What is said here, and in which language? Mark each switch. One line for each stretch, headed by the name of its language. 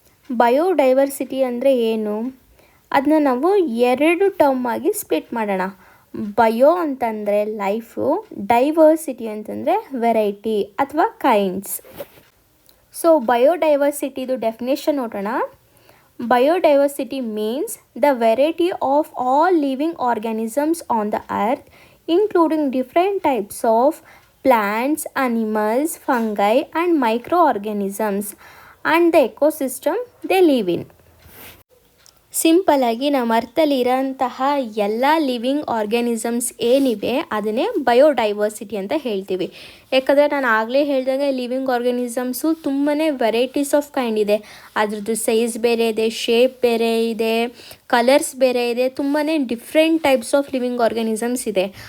Kannada: Biodiversity ಅಂದರೆ ಏನು? ಅದನ್ನ ನಾವು 2 ಟರ್ಮ್ ಆಗಿ ಸ್ಪ್ಲಿಟ್ ಮಾಡೋಣ. ಬಯೋ ಅಂತಂದರೆ ಲೈಫು, ಡೈವರ್ಸಿಟಿ ಅಂತಂದರೆ ವೆರೈಟಿ ಅಥವಾ ಕೈಂಡ್ಸ್. ಸೊ ಬಯೋಡೈವರ್ಸಿಟಿದು ಡೆಫಿನೇಷನ್ ನೋಡೋಣ.
English: Biodiversity means the variety of all living organisms on the earth, including different types of plants, animals, fungi, and microorganisms, and the ecosystem they live in.
Kannada: ಸಿಂಪಲಾಗಿ ನಮ್ಮ ಅರ್ಥದಲ್ಲಿ ಇರೋಂತಹ ಎಲ್ಲ living organisms ಏನಿವೆ ಅದನ್ನೇ biodiversity ಅಂತ ಹೇಳ್ತೀವಿ. ಯಾಕಂದರೆ ನಾನು ಆಗಲೇ ಹೇಳಿದಾಗ ಲಿವಿಂಗ್ ಆರ್ಗ್ಯಾನಿಸಮ್ಸು ತುಂಬಾ
English: varieties of kind
Kannada: ಇದೆ. ಅದ್ರದ್ದು ಸೈಜ್ ಬೇರೆ ಇದೆ, ಶೇಪ್ ಬೇರೆ ಇದೆ, ಕಲರ್ಸ್ ಬೇರೆ ಇದೆ, ತುಂಬಾ
English: different types of living organisms
Kannada: ಇದೆ.